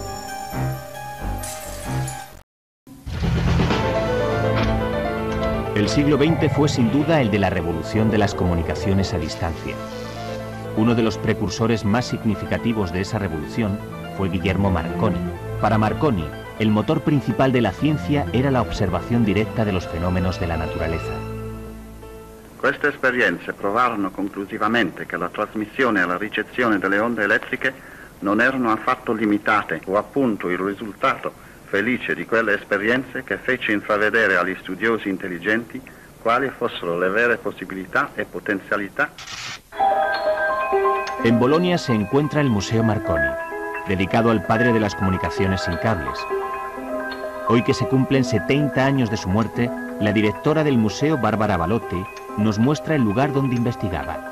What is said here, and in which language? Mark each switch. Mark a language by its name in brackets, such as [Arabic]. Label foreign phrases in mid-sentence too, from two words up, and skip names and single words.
[Spanish] El siglo XX fue sin duda el de la revolución de las comunicaciones a distancia. Uno de los precursores más significativos de esa revolución fue Guillermo Marconi. Para Marconi, el motor principal de la ciencia era la observación directa de los fenómenos de la naturaleza. [Italian] Queste esperienze provarono conclusivamente che la trasmissione e la ricezione delle onde elettriche non erano affatto limitate, o appunto il risultato felice di quelle esperienze che fece intravedere agli studiosi intelligenti quali fossero le vere possibilità e potenzialità. [Spanish] En Bolonia se encuentra el Museo Marconi, dedicado al padre de las comunicaciones sin cables. Hoy que se cumplen 70 años de su muerte, la directora del museo, Bárbara Balotti, nos muestra el lugar donde investigaba.